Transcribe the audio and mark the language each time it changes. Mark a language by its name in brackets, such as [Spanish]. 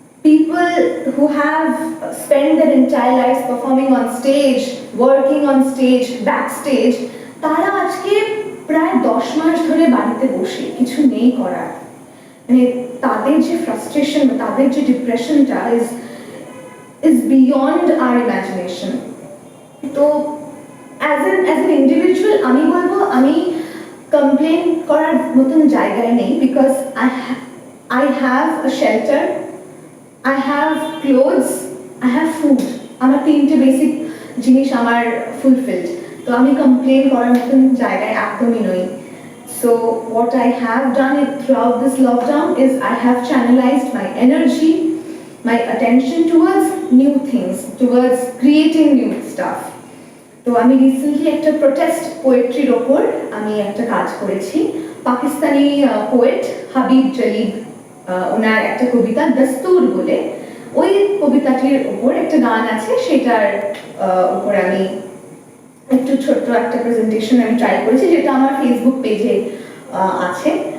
[English] People who have spent their entire lives performing on stage, working on stage, backstage, [Bangla] তারা আজকে প্রায় 10 মাস ধরে বাড়িতে বসে কিছু নেই করার, মানে তাদের যে ফ্রাস্ট্রেশন, তাদের যে ডিপ্রেশনটা [English] is beyond our imagination. তো as an individual [Bangla] আমি বলবো আমি কমপ্লেন করার মতন জায়গায় নেই, [English] because I have a shelter, I have clothes, I have food. [Bangla] আমার তিনটে বেসিক জিনিস আমার ফুলফিলড, তো আমি কমপ্লেন করার মতন জায়গায় একদমই নই। [English] So what I have done throughout this lockdown is I have channelized my energy, my attention towards new things, towards creating new stuff. [Bangla] তো আমি রিসেন্টলি একটা প্রোটেস্ট পোয়েট্রির ওপর আমি একটা কাজ করেছি। পাকিস্তানি পোয়েট হাবিব জলিব, ওনার একটা কবিতা দস্তুর বলে, ওই কবিতাটির ওপর একটা গান আছে, সেটার উপর আমি একটু ছোট্ট একটা প্রেজেন্টেশন আমি ট্রাই করেছি, যেটা আমার ফেসবুক পেজে আছে।